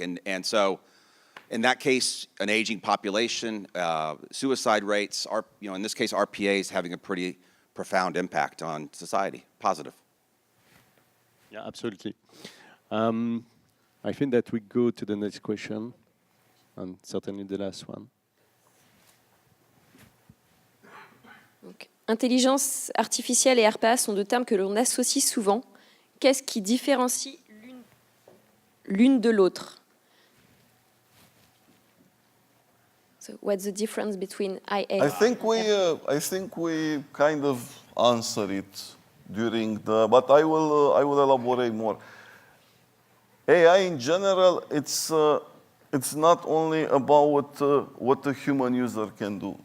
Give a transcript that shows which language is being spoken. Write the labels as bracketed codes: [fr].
[en] And so in that case, an aging population, suicide rates, in this case, RPA is having a pretty profound impact on society, positive. Yeah, absolutely. I think that we go to the next question, and certainly the last one. [fr] Donc, intelligence artificielle et RPA sont deux termes que l'on associe souvent. Qu'est-ce qui différencie l'une de l'autre? [en] So, what's the difference between IA? I think we kind of answered it during but I will elaborate more. AI in general, it's it's not only about what a human user can do.